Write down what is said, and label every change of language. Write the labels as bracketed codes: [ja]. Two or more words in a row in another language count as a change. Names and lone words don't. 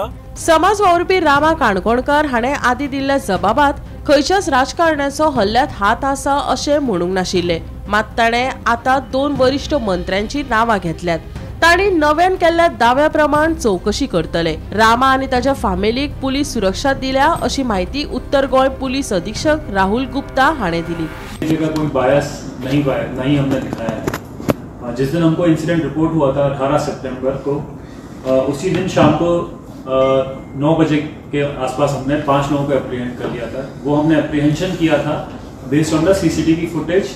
[kok] समाज वावुरपी रामा काणकोणकार हाणें आदी दिल्ल्या जबाबात खंयच्याच राजकारण्याचो हल्ल्यात हात आसा अशें म्हणूंक नाशिल्ले। मात ताणें आतां 2 वरिश्ठ मंत्र्यांची नांवां घेतल्यात। तांणी नव्यान केल्ल्या दाव्या प्रमाण चौकशी करतले। रामा आनी ताच्या फामिलीक पुलीस सुरक्षा दिल्या अशी माहिती उत्तर गोय पुलीस अधीक्षक राहुल गुप्ता हाणें दिली। [hi] कोई बायस नहीं हमने दिखाया। जिस दिन हमको इंसिडेंट रिपोर्ट हुआ था 18 सितंबर को, उसी दिन शाम को 9 बजे के आसपास हमने 5 लोगों को एप्रीहेंड कर लिया था। वो हमने एप्रीहेंशन किया था [en] based on the CCTV footage.